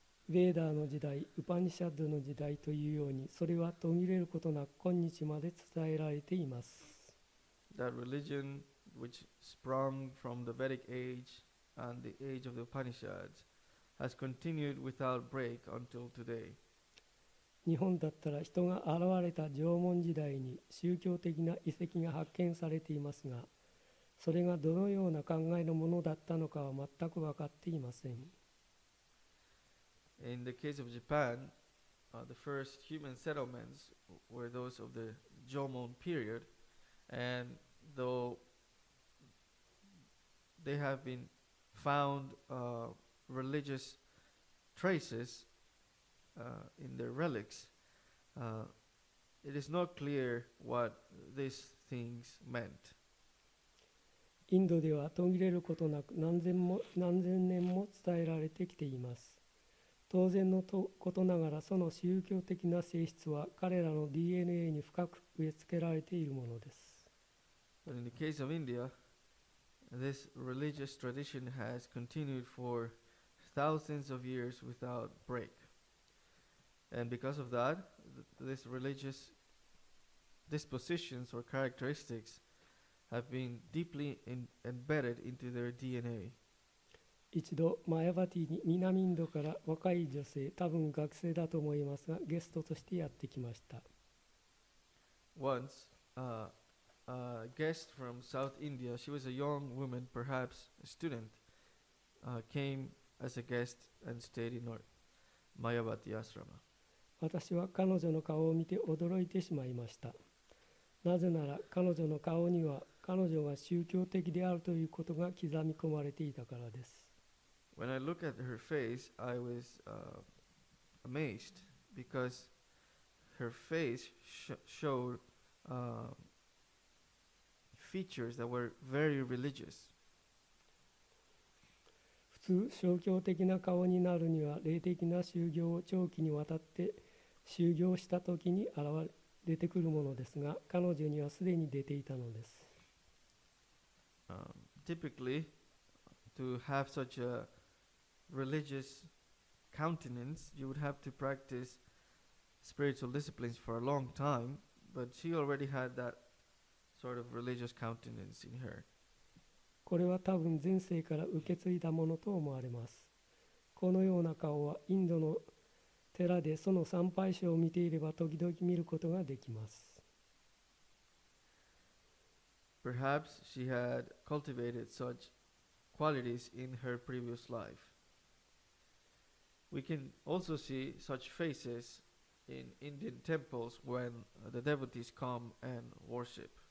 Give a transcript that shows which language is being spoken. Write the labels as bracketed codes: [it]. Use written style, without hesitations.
[ja] ヴェーダーの時代、ウパニシャッドの時代というように、それは途切れることなく今日まで伝えられています。 [en] That religion which sprung from the Vedic age and the age of the Upanishads has continued without break until today. [ja] 日本だったら人が現れた縄文時代に宗教的な遺跡が発見されていますが、それがどのような考えのものだったのかは全く分かっていません。 [en] In the case of Japan, the first human settlements were those of the Jomon period, and though they have been found religious traces in their relics, uh, it is not clear what these things meant. [ja] インドでは途切れることなく何千年も伝えられてきています。当然のことながらその宗教的な性質は彼らの DNA に深く植え付けられているものです。 [en] But in the case of India, this religious tradition has continued for thousands of years without break. And because of that, these religious dispositions or characteristics have been deeply embedded into their DNA. [ja] 一度マヤバティに南インドから若い女性、多分学生だと思いますが、ゲストとしてやってきました。 [en] Once, a guest from South India, she was a young woman, perhaps a student, came as a guest and stayed in our Mayavati ashrama. [ja] 私は彼女の顔を見て驚いてしまいました。なぜなら彼女の顔には彼女が宗教的であるということが刻み込まれていたからです。 [en] When I looked at her face, I was amazed because her face showed features that were very religious. [ja] 普通、宗教的な顔になるには霊的な修行を長期にわたって修行したときに出てくるものですが、彼女にはすでに出ていたのです。 [en] Typically, to have such a religious countenance, you would have to practice spiritual disciplines for a long time, but she already had that sort of religious countenance in her. [ja] これは多分前世から受け継いだものと思われます。このような顔はインドの寺でその参拝者を見ていれば時々見ることができます。 [en] Perhaps she had cultivated such qualities in her previous life. We can also see such faces in Indian temples when the devotees come and worship.